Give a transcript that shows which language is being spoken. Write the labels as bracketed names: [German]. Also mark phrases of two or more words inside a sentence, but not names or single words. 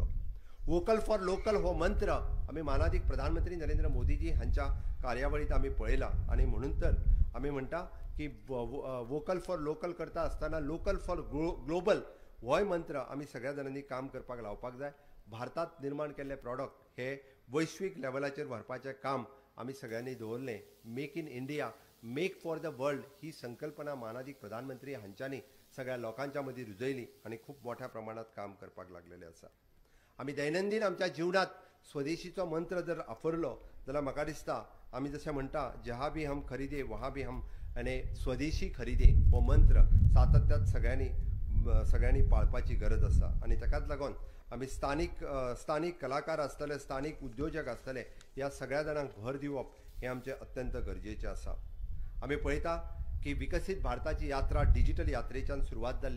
[English] vocal for local [Konkani] हो मंत्र आमी मानादीक प्रधानमंत्री नरेंद्र मोदीजी हांच्या कार्यावळींत आमी पळयला आनी म्हणून तर आमी म्हणटा की [English] vocal for local [Konkani] करता आसतना [English] local for global [Konkani] होय मंत्र आमी सगळ्या जाणांनी काम करपाक लावपाक जाय. भारतात निर्माण केल्ले प्रॉडक्ट हे वैश्वीक लेवलाचेर व्हरपाचें काम आमी सगळ्यांनी दवरलें. [English] Make in India, make for the world [Konkani] ही संकल्पना मानादीक प्रधानमंत्री हांच्यांनी सगळ्या लोकांच्या मदीं रुजयली आनी खूब मोठ्या प्रमाणात काम करपाक लागलेले आसा. आमी दैनंदीन आमच्या जीवनात स्वदेशीचो मंत्र जर वापरलो जाल्यार म्हाका दिसता आमी जशें म्हणटा [Hindi] जहाँ भी हम खरीदे वहाँ भी हम [Konkani] आनी [Hindi] स्वदेशी खरीदे [Konkani] हो मंत्र सातत्यात सगळ्यांनी पाळपाची गरज आसा. आनी ताकाच लागून आमी स्थानीक कलाकार आसतले, स्थानीक उद्योजक आसतले, ह्या सगळ्या जाणांक भर दिवप हे आमचें अत्यंत गरजेचें आसा. आमी पळयता की विकसीत भारताची यात्रा डिजिटल यात्रेच्यान सुरवात जाल्ले.